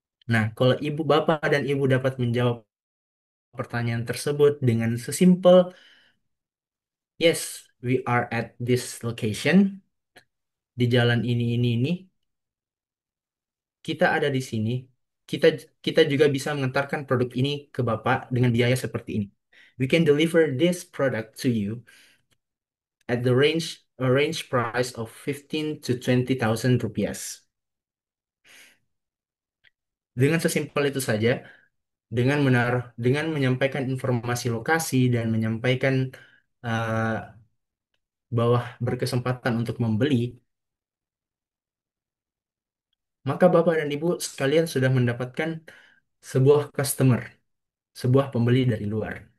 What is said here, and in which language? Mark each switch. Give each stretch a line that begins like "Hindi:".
Indonesian: Nah, kalau ibu bapak dan ibu dapat menjawab pertanyaan tersebut dengan sesimpel
English: yes, we are at this location
Indonesian: di jalan ini. Kita ada di sini. Kita kita juga bisa mengantarkan produk ini ke Bapak dengan biaya seperti ini.
English: We can deliver this product to you at the range price of 15 to 20,000 rupiah.
Indonesian: Dengan sesimpel itu saja, dengan menyampaikan informasi lokasi dan menyampaikan uh, bahwa berkesempatan untuk membeli, maka Bapak dan Ibu sekalian sudah mendapatkan sebuah customer, sebuah pembeli dari luar.